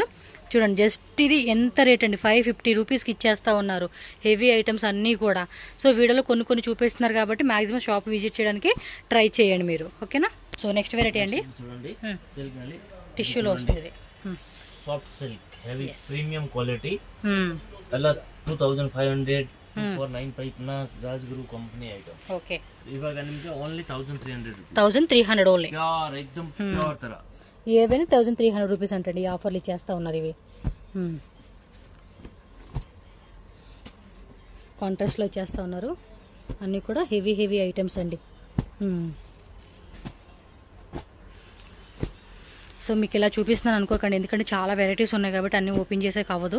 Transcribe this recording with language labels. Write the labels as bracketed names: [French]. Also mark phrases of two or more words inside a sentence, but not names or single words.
[Telugu] చూడండి జస్ట్ ఇది ఎంత రేట్ అండి, 550 రూపీస్కి ఇచ్చేస్తూ ఉన్నారు. [English] heavy items [Telugu] అన్నీ కూడా. సో వీడియోలో కొన్ని చూపిస్తున్నారు కాబట్టి మాక్సిమం [English] shop visit [Telugu] చేయడానికి ట్రై చేయండి మీరు. ఓకేనా. సో [English] next variety [Telugu] అండి, టిష్యూలో వస్తుంది. [English] soft silk heavy premium quality. [Kannada] ಎಲ್ಲ 2,500 495 ರಾಜಗುರು ಕಂಪನಿ ಐಟಮ್. ಓಕೆ, ಇವಾಗ ನಿಮಗೆ ಓನ್ಲಿ 1,300 ರೂಪಾಯಿ. [Telugu] 1,300 ఓన్లీ. ప్యూర్ ఎక్దమ్ ప్యూర్ ತರ. ఏవైనా 1,300 రూపీస్ అంటండి. ఈ ఆఫర్లు ఇచ్చేస్తా ఉన్నారు. ఇవి కాంట్రాస్ట్లో ఇచ్చేస్తా ఉన్నారు. అన్నీ కూడా [English] heavy items [Telugu] అండి. సో మీకు ఇలా చూపిస్తున్నాను అనుకోకండి, ఎందుకంటే చాలా వెరైటీస్ ఉన్నాయి కాబట్టి అన్నీ ఓపెన్ చేసే అవ్వదు.